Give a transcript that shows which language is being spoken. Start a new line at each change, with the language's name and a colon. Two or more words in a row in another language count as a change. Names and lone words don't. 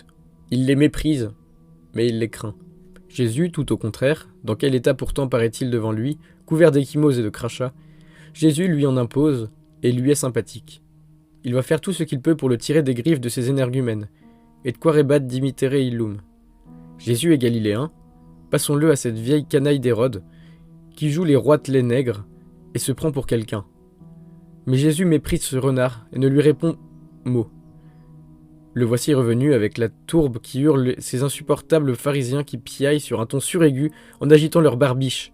French: Il les méprise, mais il les craint. Jésus, tout au contraire, dans quel état pourtant paraît-il devant lui, couvert d'échymoses et de crachats, Jésus lui en impose et lui est sympathique. Il va faire tout ce qu'il peut pour le tirer des griffes de ses énergumènes, et de
Latin: quarebat dimitere illum.
French: Jésus est galiléen, passons-le à cette vieille canaille d'Hérode, qui joue les roitelets nègres et se prend pour quelqu'un. Mais Jésus méprise ce renard et ne lui répond mot. Le voici revenu avec la tourbe qui hurle ces insupportables pharisiens qui piaillent sur un ton suraigu en agitant leurs barbiches.